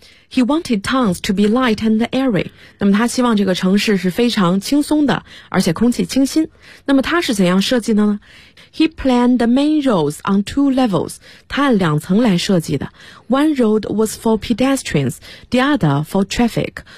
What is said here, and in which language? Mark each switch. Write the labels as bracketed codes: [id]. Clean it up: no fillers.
[en] He wanted towns to be light and airy. [zh] 那么他希望这个城市是非常轻松的，而且空气清新。那么他是怎样设计的呢？ [en] He planned the main roads on two levels. [zh] 他按两层来设计的。 [en] One road was for pedestrians, the other for traffic.